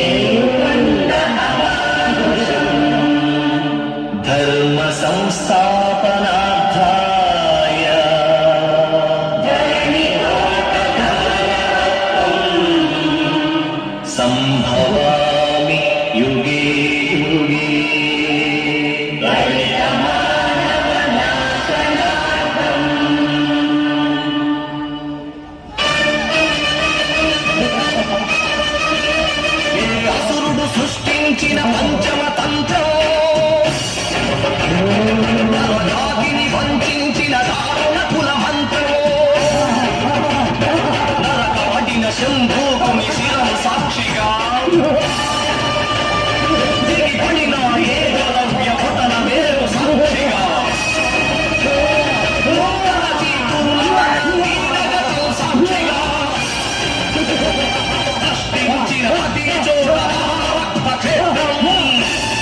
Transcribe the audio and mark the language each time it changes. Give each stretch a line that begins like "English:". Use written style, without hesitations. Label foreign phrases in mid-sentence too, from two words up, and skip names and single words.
Sanskrit: धर्म संस्थापनार्थाय संभवामि युगे युगे।
Telugu: అసురుడు సృష్టించిన పంచమ తంత్రం నరకాగ్ని వంచించిన దారుణ కుల మంత్రం నరకాడిన శంభూకుని శిరము సాక్షిగా దిగిపడిన ఏకలవ్య పతన వేరు సాక్షిగా సాక్షిగా సృష్టించిన అతి చోట రక్త క్షేత్రం